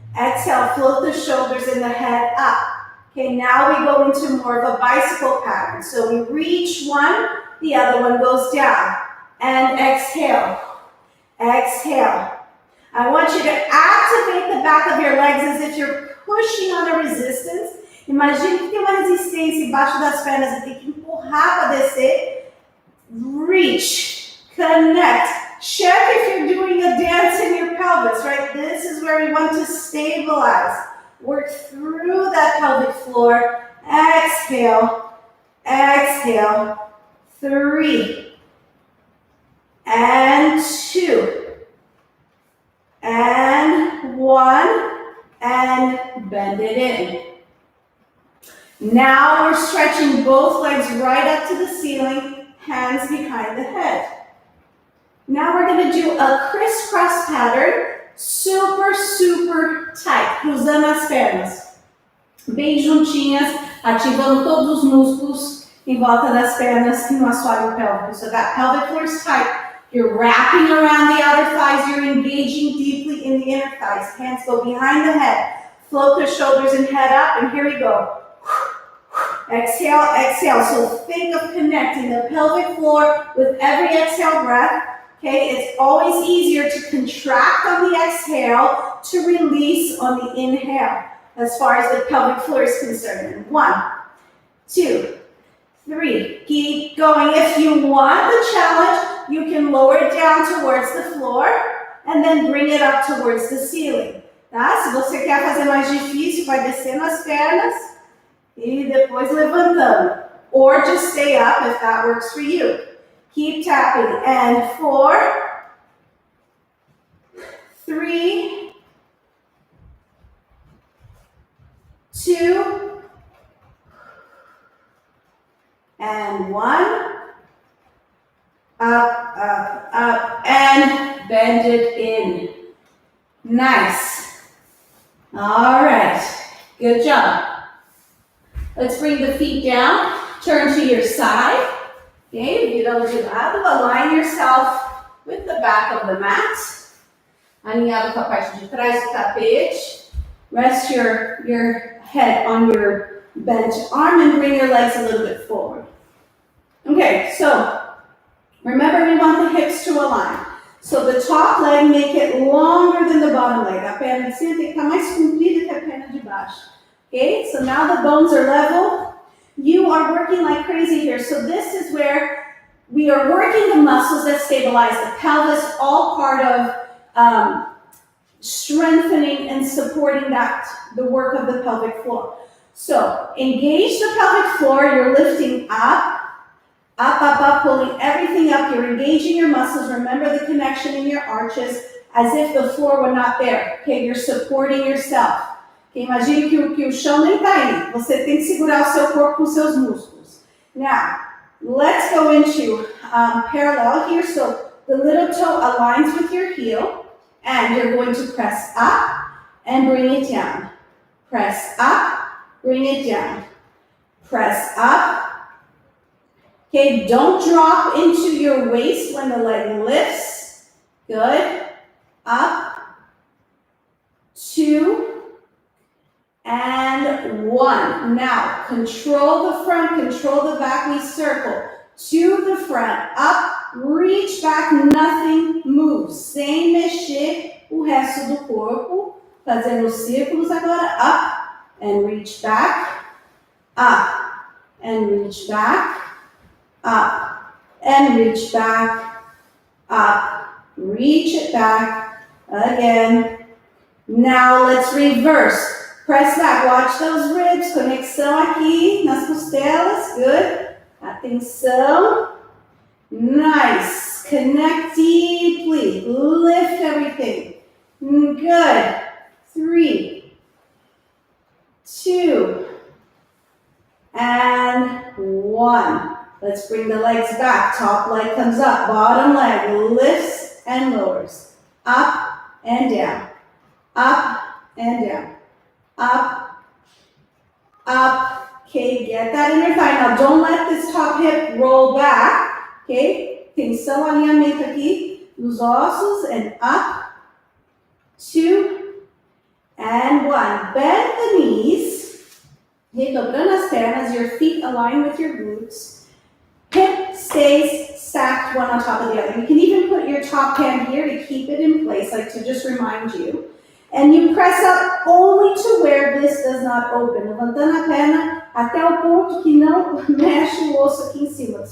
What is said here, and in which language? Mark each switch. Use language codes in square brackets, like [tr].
[en] Exhale, float the shoulders and the head up. Okay, now we go into more of a bicycle pattern. So we reach one, the other one goes down. And exhale. Exhale. I want you to activate the back of your legs as if you're pushing on a resistance. [pt] Imagine que tem uma resistência embaixo das pernas e tem que empurrar para descer. [en] Reach. Connect. Check if you're doing a dance in your pelvis, right? This is where we want to stabilize. Work through that pelvic floor. Exhale. Exhale. 3. And 2. And 1, and bend it in. Now we're stretching both legs right up to the ceiling, hands behind the head. Now we're going to do a crisscross pattern, super, super tight, [pt] cruzando as pernas. Bem juntinhas, ativando todos os músculos em volta das pernas no assoalho pélvico. [en] So that pelvic floor is tight. You're wrapping around the outer thighs. You're engaging deeply in the inner thighs. Hands go behind the head. Float the shoulders and head up. And here we go. Exhale, exhale. So think of connecting the pelvic floor with every exhale breath. Okay, it's always easier to contract on the exhale to release on the inhale as far as the pelvic floor is concerned. 1, 2, 3. Keep going. If you want the challenge, you can lower it down towards the floor and then bring it up towards the ceiling. [pt] Tá? Se você quer fazer mais difícil, vai descendo as pernas e depois levantando. [en] Or just stay up if that works for you. Keep tapping. And 4, 3, 2, and 1. up, up, up, and bend it in. Nice. All right, good job. Let's bring the feet down, turn to your side. Okay, [pt] virando de lado, [en] align yourself with the back of the mat. [pt] Alinhado com a parte de trás do tapete. [en] Rest your head on your bent arm and bring your legs a little bit forward. Okay, so remember we want the hips to align. So the top leg, make it longer than the bottom leg. A perna de cima tem que estar mais comprida que a perna de baixo. Okay, so now the bones are level. You are working like crazy here. So this is where we are working the muscles that stabilize the pelvis, all part of strengthening and supporting the work of the pelvic floor. So engage the pelvic floor. You're lifting up, up, up, up, pulling everything up. You're engaging your muscles. Remember the connection in your arches as if the floor were not there. Okay, you're supporting yourself. [pt] Okay, imagine que o chão nem está aí. Você tem que segurar o seu corpo com os seus músculos. [en] Now, let's go into parallel here. So the little toe aligns with your heel, and you're going to press up and bring it down. Press up, bring it down. Press up. Okay, don't drop into your waist when the leg lifts. Good. Up, 2, and 1. Now, control the front, control the back. We circle to the front, up, reach back, nothing moves. [pt] Sem mexer o resto do corpo. Fazendo círculos agora, [en] up, and reach back, up, and reach back, up, and reach back, up, reach it back, again. Now let's reverse. Press back, watch those ribs, [pt] conexão aqui nas costelas, [en] good. Atenção, nice, connect deeply, lift everything, good. 3, 2, and 1. Let's bring the legs back, top leg comes up, bottom leg lifts and lowers, up and down, up and down. Up, up, okay, get that inner thigh. Now don't let this top hip roll back, okay? [pt] Tensão, alinhamento aqui nos ossos, [en] and up, 2, and 1. Bend the knees, [pt] dobrando as pernas, [en] your feet align with your glutes. Hip stays stacked one on top of the other. You can even put your top hand here to keep it in place, like to just remind you. And you press up only to where this does not open. [pt] Levantando a perna até o ponto que não mexe o osso aqui em cima.